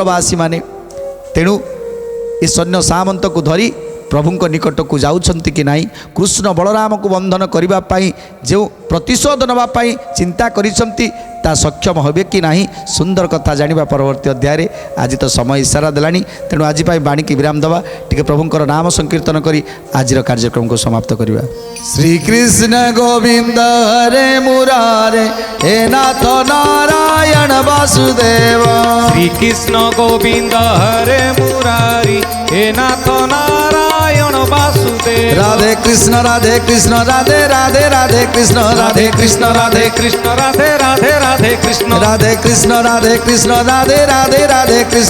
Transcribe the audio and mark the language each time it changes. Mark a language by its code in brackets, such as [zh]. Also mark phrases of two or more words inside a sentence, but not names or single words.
[or] ବାସୀମାନେ ତେଣୁ ଏ ସୈନ୍ୟ ସାମନ୍ତକୁ ଧରି ପ୍ରଭୁଙ୍କ ନିକଟକୁ ଯାଉଛନ୍ତି କି ନାହିଁ କୃଷ୍ଣ ବଳରାମକୁ ବନ୍ଧନ କରିବା ପାଇଁ ଯେଉଁ ପ୍ରତିଶୋଧ ନେବା ପାଇଁ ଚିନ୍ତା କରିଛନ୍ତି ତା ସକ୍ଷମ ହେବେ କି ନାହିଁ ସୁନ୍ଦର କଥା ଜାଣିବା ପରବର୍ତ୍ତୀ ଅଧ୍ୟାୟରେ ଆଜି ତ ସମୟ ଇସାରା ଦେଲାଣି ତେଣୁ ଆଜି ପାଇଁ ବାଣୀକି ବିରାମ ଦେବା ଟିକେ ପ୍ରଭୁଙ୍କର ନାମ ସଂକୀର୍ତ୍ତନ କରି ଆଜିର କାର୍ଯ୍ୟକ୍ରମକୁ ସମାପ୍ତ କରିବା ଶ୍ରୀକୃଷ୍ଣ ଗୋବିନ୍ଦ ହରେ ମୁରାରେ ହେ ନାଥ ନାରାୟଣ ବାସୁଦେବ শ্রীকৃষ্ণ গোবিন্দ হরে মুরারি হে নাথ নারায়ণ বাসুদেব রাধে কৃষ্ণ রাধে কৃষ্ণ রাধে রাধে রাধে কৃষ্ণ রাধে কৃষ্ণ রাধে কৃষ্ণ রাধে রাধে রাধে কৃষ্ণ রাধে কৃষ্ণ রাধে কৃষ্ণ রাধে রাধে রাধে কৃষ্ণ